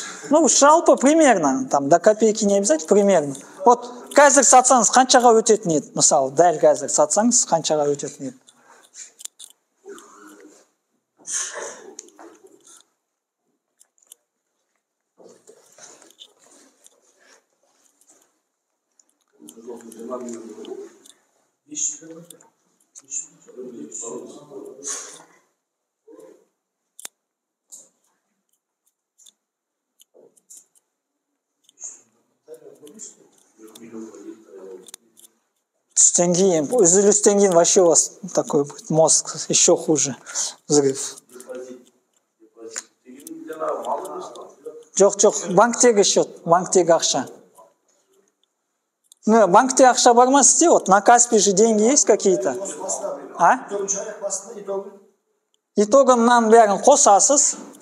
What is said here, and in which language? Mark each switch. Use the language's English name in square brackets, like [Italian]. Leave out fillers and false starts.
[Russian] Ну, жалпы примерно, там до копейки не обязательно, примерно. [Kazakh] Вот қазір сатсаңыз қаншаға өтетін еді? Мысалы, дәл қазір сатсаңыз қаншаға өтетін еді? Түстен кейін, үзілістен кейін [Russian] вообще у вас такой будет мозг еще хуже. Взрыв. [Kazakh] Жоқ, банктегі счет, банктегі ақша. Ну, банкте ақша бар ма сізде? [Russian] Вот на Каспи же деньги есть какие-то? [Kazakh] А? Итогын мынаның бәрін қосасыз.